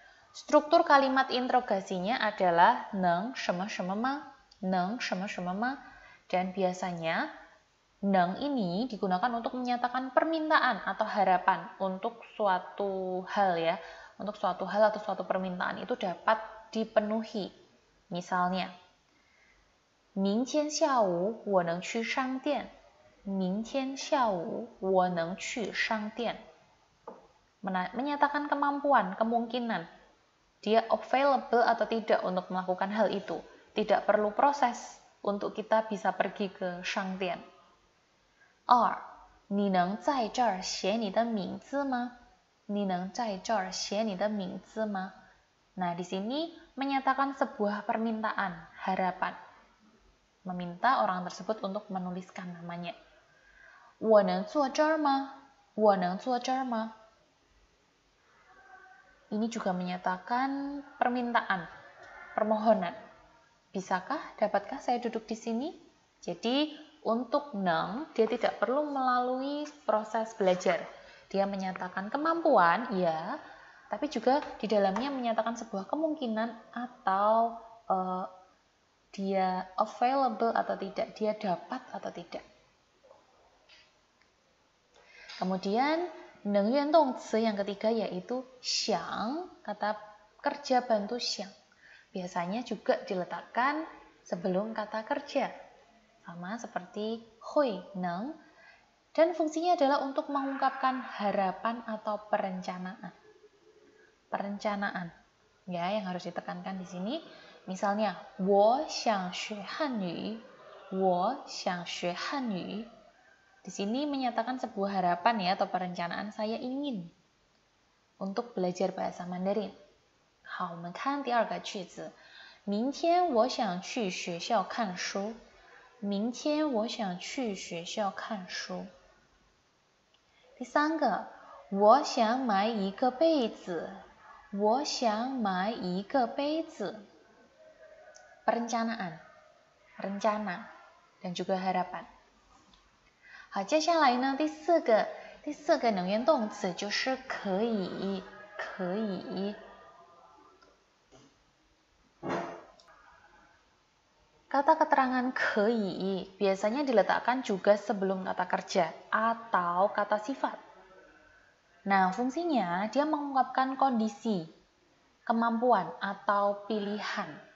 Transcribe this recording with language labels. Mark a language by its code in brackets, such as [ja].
[zh] Struktur kalimat interogasinya adalah 能什么什么吗? 能什么什么吗? [id] Dan biasanya 能 ini digunakan untuk menyatakan permintaan atau harapan untuk suatu hal ya. Untuk suatu hal atau suatu permintaan itu dapat dipenuhi. [zh] Misalnya, 明天下午我能去商店. 明天下午我能去商店. [id] Menyatakan kemampuan, kemungkinan. Dia available atau tidak untuk melakukan hal itu. Tidak perlu proses untuk kita bisa pergi ke Shangdian. 2. [zh] 你能在这儿写你的名字吗?你能在这儿写你的名字吗? [id] Nah, di sini menyatakan sebuah permintaan, harapan. Meminta orang tersebut untuk menuliskan namanya. [zh] 我能坐这儿吗?我能坐这儿吗? [id] Ini juga menyatakan permintaan, permohonan. Bisakah, dapatkah saya duduk di sini? Jadi, untuk neng, dia tidak perlu melalui proses belajar. Dia menyatakan kemampuan, ya, tapi juga di dalamnya menyatakan sebuah kemungkinan atau dia available atau tidak, dia dapat atau tidak. Kemudian, 能愿动词 yang ketiga yaitu 想, kata kerja bantu 想. Biasanya juga diletakkan sebelum kata kerja. Sama seperti 会, 能. Dan fungsinya adalah untuk mengungkapkan harapan atau perencanaan. Perencanaan. Ya, yang harus ditekankan di sini. [zh] Misalnya, 我想学汉语. 我想学汉语. [id] Di sini menyatakan sebuah harapan ya atau perencanaan saya ingin untuk belajar bahasa Mandarin. [zh] 好，我们看第二个句子。明天我想去学校看书。明天我想去学校看书。第三个，我想买一个被子。我想买一个杯子. [id] Perencanaan, rencana, dan juga harapan. [zh] 好，接下来呢，第四个能源动词就是可以。 [id] Kata keterangan 可以 biasanya diletakkan juga sebelum kata kerja atau kata sifat. Nah, fungsinya dia mengungkapkan kondisi, kemampuan, atau pilihan.